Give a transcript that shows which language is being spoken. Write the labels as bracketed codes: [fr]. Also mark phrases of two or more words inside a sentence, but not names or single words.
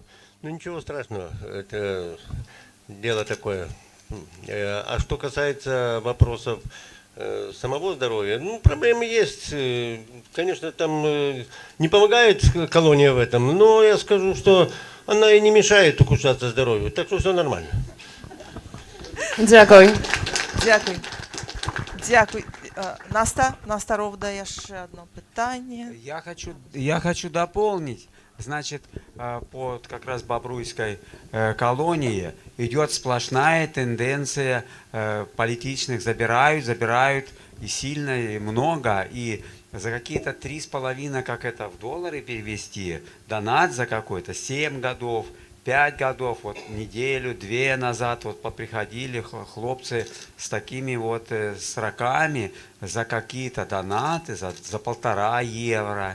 [ru] Ничего страшного, это дело такое. А что касается вопросов самого здоровья, проблемы есть. Конечно, там не помогает колония в этом, но я скажу, что она и не мешает ухудшаться здоровью, так что все нормально. [uk] Дякую. Дякую. [be] Наста Ровда, яшчэ одно пытанне. [ru] Я хочу дополнить. Значит, под как раз Бобруйской колонии идет сплошная тенденция политичных, забирают и сильно, и много, и за какие-то 3,5, как это в доллары перевести, донат за какой-то 7 годов, 5 годов, вот неделю, 2 назад вот поприходили хлопцы с такими вот сроками за какие-то донаты, за 1,5 евро.